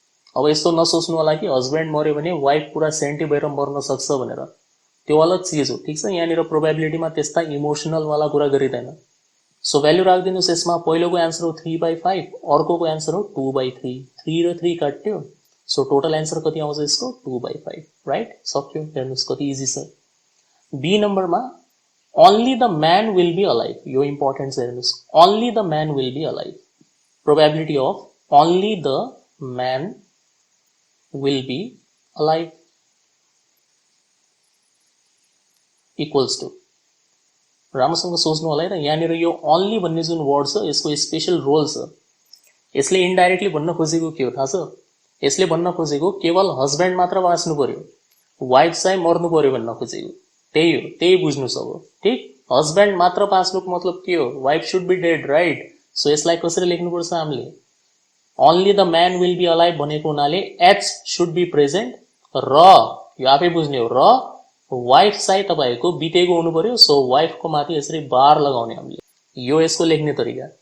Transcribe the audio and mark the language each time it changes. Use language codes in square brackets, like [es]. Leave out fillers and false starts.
[ne] अब यस्तो नसोच्नु होला कि हस्बैंड मर्यो भने वाइफ पुरा सेन्टी भएर मर्न सक्छ भनेर त्यो अलग चीज हो ठीक छ यहाँनिर प्रोबेबिलिटीमा त्यस्ता इमोसनल वाला कुरा गरिदैन सो भ्यालु राख्दिनुस् यसमा पहिलोको आन्सर हो 3/5 अर्कोको आन्सर हो 2/3 3 र 3 काट्यो सो टोटल आन्सर कति आउँछ यसको 2/5 राइट सक्यो हेर्नुस् कति इजी छ बी नम्बरमा [en] only the man will be alive [ne] यो इम्पोर्टेन्ट छ हेर्नुस् only the man will be alive probability of only the [en] man will be alive equals to, राम्रोसँग सोच्नु होला है त। [ne] यहाँनिर यो only भन्ने जुन वर्ड छ यसको स्पेशल रोल छ। यसले इन्डाइरेक्टली भन्न खोजेको के हो थाहा छ? यसले भन्न खोजेको केवल हस्बैंड मात्र बाँच्नु पर्यो, वाइफ चाहिँ मर्नु पर्यो भन्न खोजेको। त्यही हो, त्यही बुझ्नुस् अब। ठीक, हस्बैंड मात्र बाँच्नुको मतलब के हो? [en] Wife should be dead, right? [ne] So यसलाई कसरी लेख्नुपर्छ हामीले? [en] only the man will be alive [ne] भनेको हुनाले [en] H should be present [ne] र यो आफै बुझ्ने हो, र वाइफ चाहिँ तपाईँको बितेको हुनु पर्यो। सो वाइफको माथि यसरी बार लगाउने हामीले, यो यसको लेख्ने तरिका।